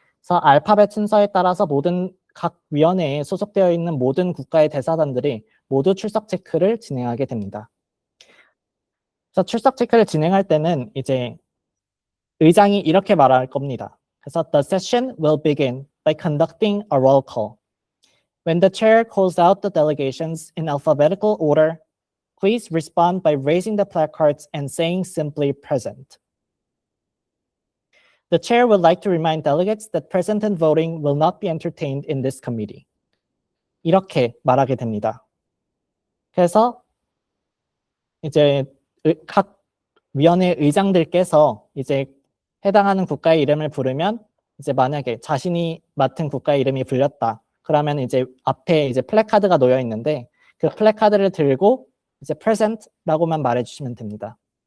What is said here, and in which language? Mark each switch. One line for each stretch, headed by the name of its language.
Korean: 그래서 알파벳 순서에 따라서 모든 각 위원회에 소속되어 있는 모든 국가의 대사관들이 모두 출석 체크를 진행하게 됩니다. 그래서 출석 체크를 진행할 때는 이제 의장이 이렇게 말할 겁니다. 그래서
English: the session will begin by conducting a roll call. When the chair calls out the delegations in alphabetical order, please respond by raising the placards and saying simply present. The chair would like to remind delegates that present and voting will not be entertained in this committee.
Korean: 이렇게 말하게 됩니다. 그래서 이제 각 위원회 의장들께서 이제 해당하는 국가의 이름을 부르면 이제 만약에 자신이 맡은 국가의 이름이 불렸다. 그러면 이제 앞에 이제 플래카드가 놓여 있는데 그 플래카드를 들고 이제 present라고만 말해 주시면 됩니다.